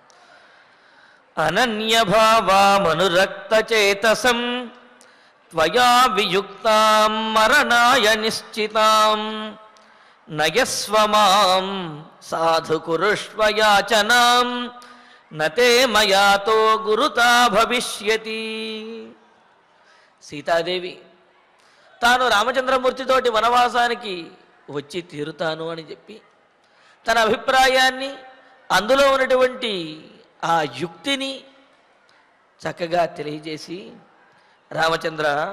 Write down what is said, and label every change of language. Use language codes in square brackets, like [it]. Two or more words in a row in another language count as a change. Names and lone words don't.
[sa] अनन्यभावामनुरक्तचेतसं त्वया वियुक्तां मरणाय निश्चितां नयस्व मां साधु कुरुष्व याचनां न ते मयातो गुरुता भविष्यति। [te] సీతాదేవి తాను రామచంద్రమూర్తితోటి వనవాసానికి వచ్చి తీరుతాను అని చెప్పి తన అభిప్రాయాన్ని అందులో ఉన్నటువంటి ఆ యుక్తిని చక్కగా తెలియజేసి, రామచంద్ర